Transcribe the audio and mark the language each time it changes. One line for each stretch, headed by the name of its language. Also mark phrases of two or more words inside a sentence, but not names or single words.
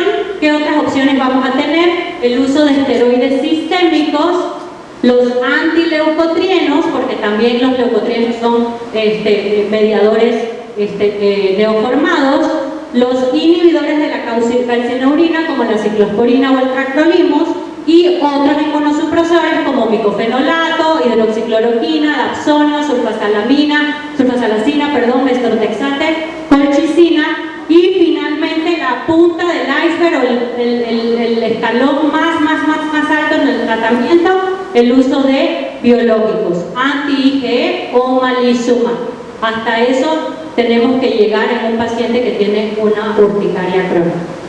Spanish: ¿Qué otras opciones vamos a tener? El uso de esteroides sistémicos, los antileucotrienos, porque también los leucotrienos son mediadores neoformados, los inhibidores de la calcineurina como la ciclosporina o el tractolimus, y otros inmunosupresores como micofenolato, hidroxicloroquina, dapsona, sulfasalacina, mestortexate, colchicina, y finalmente la punta del iceberg o el escalón más alto en el tratamiento, el uso de biológicos, anti-IgE o omalizumab. Hasta eso tenemos que llegar en un paciente que tiene una urticaria crónica.